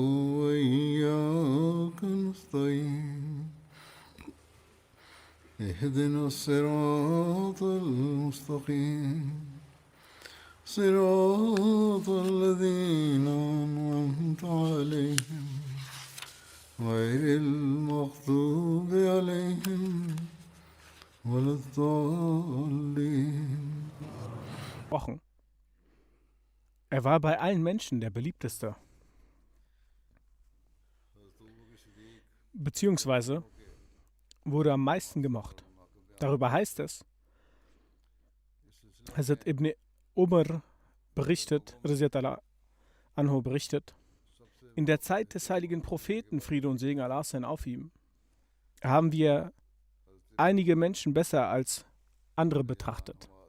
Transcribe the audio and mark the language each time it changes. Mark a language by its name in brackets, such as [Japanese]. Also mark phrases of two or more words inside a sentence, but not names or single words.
[Arabic] وإياك نستعين اهدنا الصراط المستقيم صراط الذين أنعمت عليهم غير المغضوب عليهم ولا الضالين. [German] Wochen. Er war bei allen Menschen der beliebteste. Beziehungsweise wurde am meisten gemocht. Darüber heißt es, Hazrat Ibn Umar berichtet, [Arabic] رضي الله عنه [German] berichtet, in der Zeit des heiligen Propheten, Friede und Segen Allah seien auf ihm, haben wir einige Menschen besser als andere betrachtet.